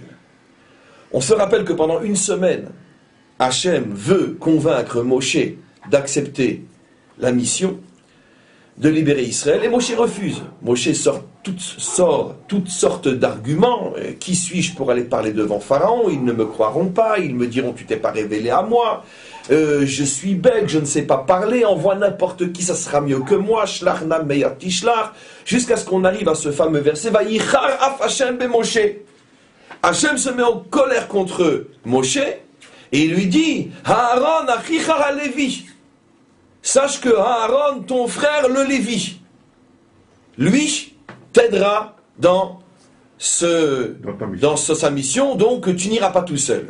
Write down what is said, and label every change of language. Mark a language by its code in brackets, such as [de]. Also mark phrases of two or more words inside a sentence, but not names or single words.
[fr] On se rappelle que pendant une semaine, Hachem veut convaincre Moshe d'accepter la mission de libérer Israël, et Moshe refuse. Moshe sort toutes sortes d'arguments. Qui suis-je pour aller parler devant Pharaon? Ils ne me croiront pas, ils me diront tu t'es pas révélé à moi, je suis bête, je ne sais pas parler, envoie n'importe qui, ça sera mieux que moi, [he] שלח נא ביד תשלח, [fr] jusqu'à ce qu'on arrive à ce fameux verset, [he] ויחר אף השם במשה. [fr] Hachem se met en colère contre Moshe, et il lui dit, [he] אהרן אחיך הלוי, [fr] sache que Aaron, ton frère, le Lévi, lui, t'aidera dans sa mission, donc tu n'iras pas tout seul.